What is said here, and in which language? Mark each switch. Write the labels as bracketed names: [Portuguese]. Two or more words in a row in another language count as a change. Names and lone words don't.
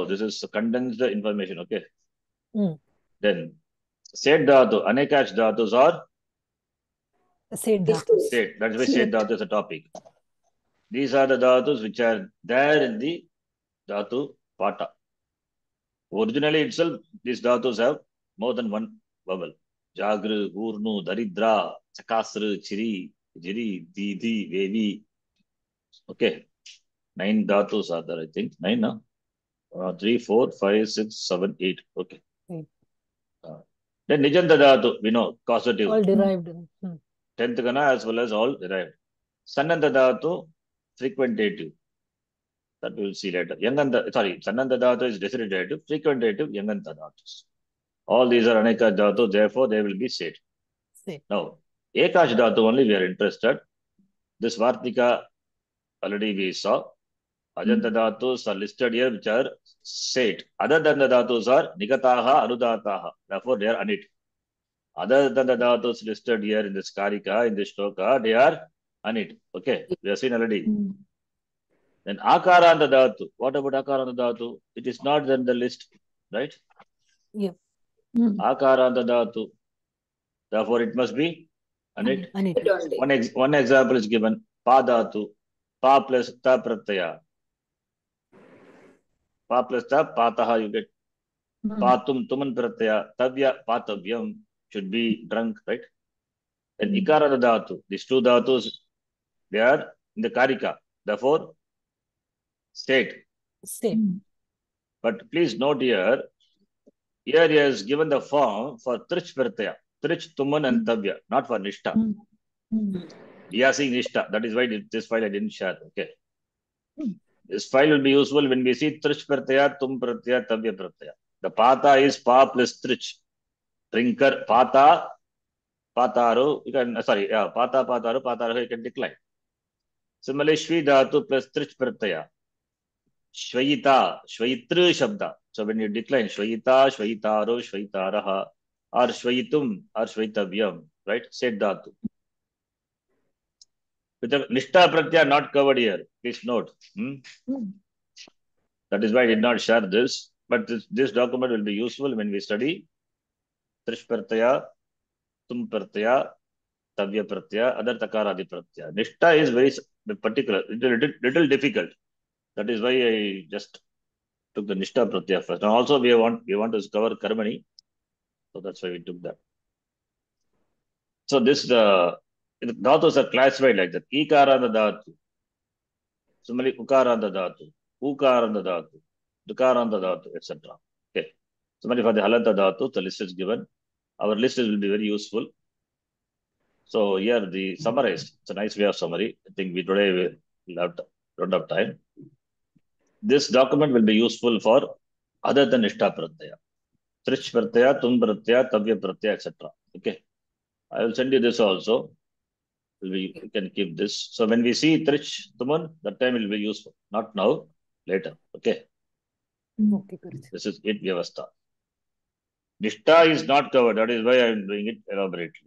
[English] This is condensed information, okay? Then, [Sanskrit] Set Dhatu, Anekash Dhatus [English] are? [Sanskrit] Set Dhatu. [English] Set. That's why [Sanskrit] Set Dhatu [English] is a topic. These are the Dhatus which are there in the [Sanskrit] Dhatu Pata. [English] Originally itself, these Dhatus have more than one vowel. [Sanskrit] Jagru, Urnu, Daridra, Chakasru, Chiri, Jiri, Didi, Vevi. [English] Okay. 9 dhatus are there, I think. 9, no? 3, 4, 5, 6, 7, 8. Okay. Then [Sanskrit] Nijanta dhatu, [English] we know, causative. All derived. 10th kana as well as all derived. [Sanskrit] Sannanta dhatu, frequentative. [English] That we will see later. [Sanskrit] Sannanta dhatu [English] is desiderative, frequentative, [Sanskrit] Yanganta dhatus. [English] All these are [Sanskrit] Aneka dhatu, [English] therefore they will be said. Now, [Sanskrit] Ekash dhatu [English] only we are interested. This Vartika already we saw. [Sanskrit] Ajanta dhatus [English] are listed here which are said. Other than the dhatus are [Sanskrit] Nigataha, Anudataha. [English] Therefore, they are Anit. Other than the dhatus listed here in this Karika, in this Shloka, they are Anit. Okay, we have seen already. [Sanskrit] Then akaranta dhatu. [English] What about [Sanskrit] akaranta dhatu? [English] It is not in the list, right? Yeah. [Sanskrit] Akaranta dhatu. [English] Therefore, it must be anit. Anit. One example is given. [Sanskrit] Pa dhatu. Pa plus ta pratyaya. [English] Pa plus ta, pataha you get. [Sanskrit] Patum, tuman pratyaya. Tavya, patavyam. [English] Should be drunk, right? And ikaranta dhatu. These two dhatus, they are in the karika. Therefore, state. But please note here, he has given the form for [Sanskrit] trich pratyaya. [English] Trich, tuman and tavya, not for nishta. We are seeing nishta. That is why this file I didn't share. Okay. This file will be useful when we see [Sanskrit] trich pratyaya, tum pratyaya, tavya pratyaya. [English] The pata is pa plus trich. Drinker, [Sanskrit] pata, pataru, [English] you can, [Sanskrit] pata, pataru, pataru, [English] you can decline. Similarly, [Sanskrit] shvi dhatu [English] plus [Sanskrit] trich pratyaya. Shvayita, shvayitru shabda. [English] So when you decline [Sanskrit] shvayita, shvayitaru, shvayitaraha, [English] or shvayitum, or shvayitavyam, right? [Sanskrit] Set dhatu. [English] With the [Sanskrit] nishta pratyaya [English] not covered here, please note. That is why I did not share this. But this document will be useful when we study [Sanskrit] trish pratyaya, tum pratyaya, tavya pratyaya, [English] other [Sanskrit] takaradi pratyaya. [English] Nishta is very particular, little difficult. That is why I just took the [Sanskrit] nishta pratyaya [English] first. And also we want to cover karmani, so that's why we took that. So this dhatus are classified like that. [Sanskrit] Ikaranta dhatu. Similarly, ukaranta dhatu, ukaranta dhatu, dukaranta dhatu, [English] etc. Okay. Similarly, for the [Sanskrit] halanta dhatu, [English] the list is given. Our list will be very useful. So here the summarized. It's a nice way of summary. I think today we'll don't have time. This document will be useful for other than [Sanskrit] nishta pratyaya. Trich pratyaya, tum pratyaya, tavya pratyaya, [English] etc. Okay. I will send you this also. We can keep this. So when we see trich, tuman, that time will be useful. Not now, later. Okay. Okay, good. This is it, vyavastha. Nishta is not covered. That is why I am doing it elaborately.